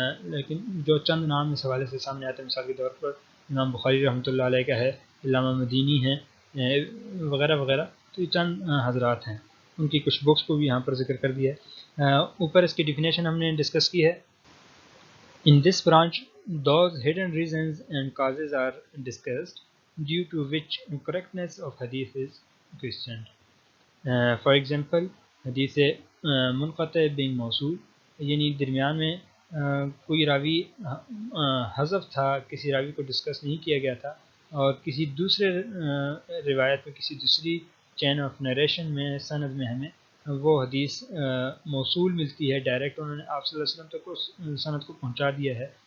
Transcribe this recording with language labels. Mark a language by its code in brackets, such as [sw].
[ur] لیکن جو چند نام اس حوالے سے سامنے آتے ہیں، مثال کے طور پر امام بخاری رحمۃ اللہ علیہ کا ہے، علامہ مدینی ہیں وغیرہ وغیرہ. تو یہ چند حضرات ہیں، ان کی کچھ بکس کو بھی یہاں پر ذکر کر دیا ہے. اوپر اس کی ڈیفینیشن ہم نے ڈسکس کی ہے. [en] In this branch, those hidden reasons and causes are discussed due to which correctness of hadith is questioned. For example, [ur] حدیث منقطع being موصول، یعنی درمیان میں کوئی راوی حذف تھا، کسی راوی کو ڈسکس نہیں کیا گیا تھا، اور کسی دوسرے روایت میں، کسی دوسری چین آف نریشن میں، سند میں ہمیں وہ حدیث موصول ملتی ہے، ڈائریکٹ انہوں نے آپ صلی اللہ علیہ وسلم تک اس سند کو پہنچا دیا ہے.